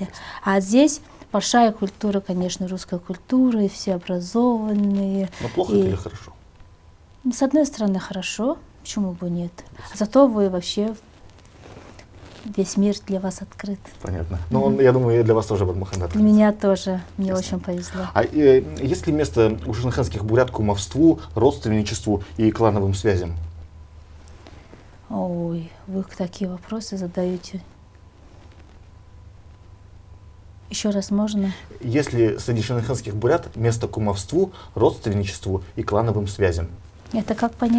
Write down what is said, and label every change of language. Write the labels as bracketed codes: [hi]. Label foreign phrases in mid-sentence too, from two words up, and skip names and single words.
[ru] А здесь большая культура, конечно, русская культура, и все образованные. Но плохо и- это или хорошо? С одной стороны, хорошо, почему бы нет. Зато вы вообще, весь мир для вас открыт. Понятно. Ну, я думаю, и для вас тоже Бадмаханда. Для меня тоже, мне Ясно. очень повезло. А есть ли место у шэньхэнских бурят кумовству, родственничеству и клановым связям? Ой, вы такие вопросы задаете. Еще раз можно? Есть ли среди шэньхэнских бурят место кумовству, родственничеству и клановым связям? Это как понять?